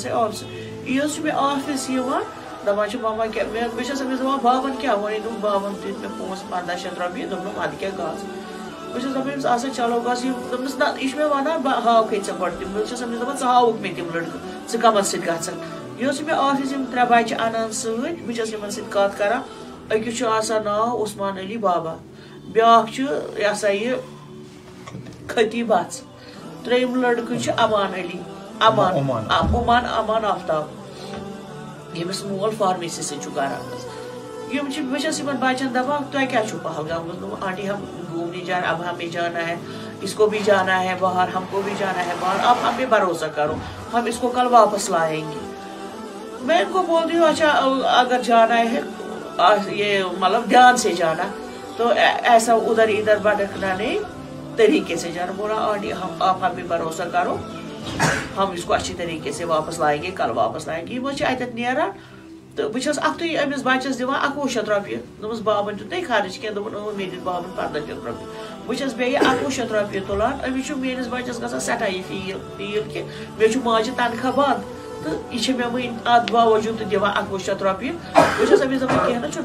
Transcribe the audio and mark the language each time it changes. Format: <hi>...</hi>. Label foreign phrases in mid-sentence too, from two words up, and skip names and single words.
<ks>آفِس یہِ حظ چھُ مےٚ آفِس یِوان دپان چھِ ماما کیٛاہ بہٕ چھَس أمِس دپان بابن کیٛاہ وَنہِ دوٚپ بابن دِتۍ مےٚ پونٛسہٕ 1500 رۄپیہِ دوٚپنم اَدٕ کیٛاہ گژھ بہٕ چھَس دپان أمِس آسان چلو گژھ دوٚپمَس نہ یہِ چھُ مےٚ وَنان بہٕ ہاوکھے ژےٚ گۄڈٕ تِم بہٕ چھَس أمِس دپان ژٕ ہاوُکھ مےٚ تِم لٔڑکہٕ ژٕ کَمن سۭتۍ گژھکھ یہِ حظ چھُ مےٚ آفِس یِم 3 بچہٕ اَنان سۭتۍ بہٕ چھَس یِمن سۭتۍ کَتھ کران أکِس چھُ آسان ناو عثمان علی بابا بیٛاکھ چھُ یہِ ہسا یہِ خطی بَژ 3یِم لٔڑکہٕ چھِ امان علی امان آفتاب ییٚمِس مول فارمیسی سۭتۍ چھُ کران یِم چھِ بہٕ چھَس یِمن بچن دپان تۄہہِ کیٛاہ چھُو پہلگام گوٚمُت</ks> <ur>آنٹی ہم گھومنے جانا اب ہمیں جانا ہے اس کو بھی جانا ہے باہر ہم کو بھی جانا ہے باہر اب ہمیں بھروسہ کرو ہم اس کو کل واپس لائیں گے میں ان کو بولتی ہوں اچھا اگر جانا ہے یہ مطلب دھیان سے جانا تو ایسا ادھر ادھر بھٹکنا نہیں طریقے سے جانا بولا آنٹی آپ ہمیں بھروسہ کرو ہم اس کو اچھی طریقے سے واپس لائیں گے کل واپس لائیں گے</ur> <ks>یہ اتت نیران تو بہٕ چھَس اکھتُے أمِس بَچَس دِوان 2100 رۄپیہِ دوٚپمَس بابن دیُت نَے خرٕچ کینٛہہ دوٚپُن مےٚ دِتۍ بابن 1500 رۄپیہِ بہٕ چھَس بیٚیہِ 2100 رۄپیہِ تُلان أمِس چھُ میٲنِس بَچَس گژھان سٮ۪ٹھاہ یہِ فیٖل کہِ مےٚ چھُ ماجہِ تنخواہ بنٛد تہٕ یہِ چھِ مےٚ وٕنۍ اَتھ باوجوٗد تہِ دِوان 2100 رۄپیہِ بہٕ چھَس أمِس دَپان کینٛہہ نہٕ</ks>